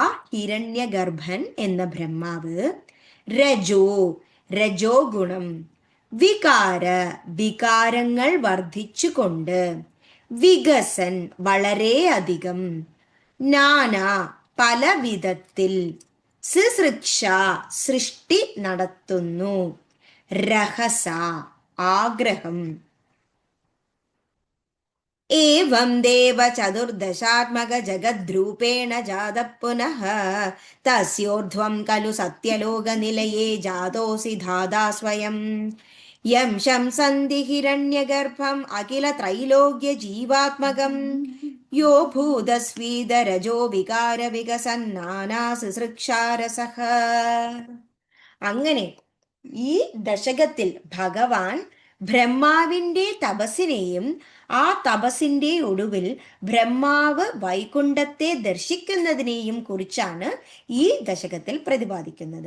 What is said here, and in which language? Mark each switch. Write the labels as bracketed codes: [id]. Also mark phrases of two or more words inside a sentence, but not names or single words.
[ml] ഹിരണ്യഗർഭൻ എന്ന ബ്രഹ്മാവ്, രജോ രജോ ഗുണം, വികാര വികാരങ്ങൾ വർദ്ധിച്ചുകൊണ്ട്, വികസൻ വളരെയധികം, നാനാ പല വിധത്തിൽ, സിസൃക്ഷ സൃഷ്ടി നടത്തുന്നു, രഹസ ആഗ്രഹം. [sa] एवं देव चतुर्दशात्मक जगद्रूपेण जातः पुनः तस्योर्ध्वं खलु सत्यलोकनिलये जातोऽसि धाता स्वयं यं शंसन्ति हिरण्यगर्भम् अखिलत्रैलोक्यजीवात्मकं यो भूतस्वीदरजो विकारविकसन्नानासൃക്ഷാരസഃ. [ml] അങ്ങനെ ഈ ദശകത്തിൽ ഭഗവാൻ ബ്രഹ്മാവിന്റെ തപസ്സിനെയും ആ തപസ്സിന്റെ ഒടുവിൽ ബ്രഹ്മാവ് വൈകുണ്ഠത്തെ ദർശിക്കുന്നതിനെയും കുറിച്ചാണ് ഈ ദശകത്തിൽ പ്രതിപാദിക്കുന്നത്.